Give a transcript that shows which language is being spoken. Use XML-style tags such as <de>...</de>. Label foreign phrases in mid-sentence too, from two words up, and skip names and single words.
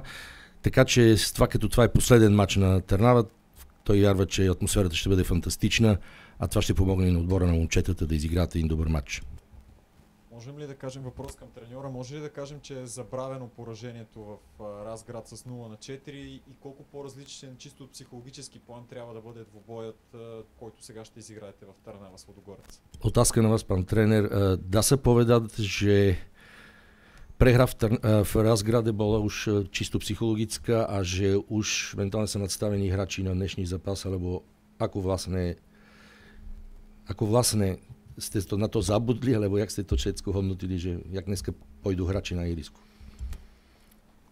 <bg>Така че това е последен матч на Търнава, той вярва, че атмосферата ще бъде фантастична, а това ще помогне и на отбора на момчетата да изиграят един добър матч. Можем ли да кажем, въпрос към треньора, може ли да кажем, че е забравено поражението в Разград с 0-4 и колко по-различен чисто от психологически план трябва да бъде двубоят, който сега ще изиграете в Търнава с Лудогорец?</bg> <sk>Otázka na vás, pán tréner. Dá sa povedať, že prehra v Razgrade bola už čisto psychologická a že už mentálne sa nadstavení hráči na dnešný zápas, alebo ako vlastne ste to na to zabudli, alebo jak ste to všetko hodnotili, že jak dneska pôjdu hráči na ihrisku?</sk>